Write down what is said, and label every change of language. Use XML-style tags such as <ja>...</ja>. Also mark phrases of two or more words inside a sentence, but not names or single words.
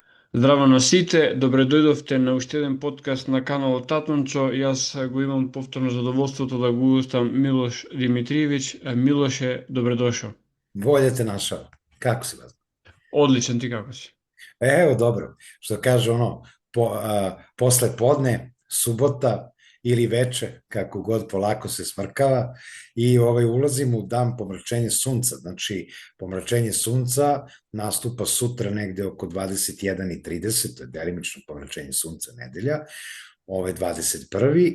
<mk>Здраво на сите, добре дојдовте на уште еден подкаст на каналот Татончо. Јас го имам повторно задоволството да го устам Милош Димитриевиќ. Милоше, добре дошо.</mk> <sr>Bolje te našao. Kako si vas?</sr> <mk>Одличен, ти како си?</mk> <sr>Evo, dobro. Što kaže ono, posle podne, subota ili veče, kako god polako se smrkava i ulazimo u dan pomračenja sunca. Znači, pomračenje sunca nastupa sutra negde oko 21:30, to je delimično pomračenje sunca nedelja, 21.</sr>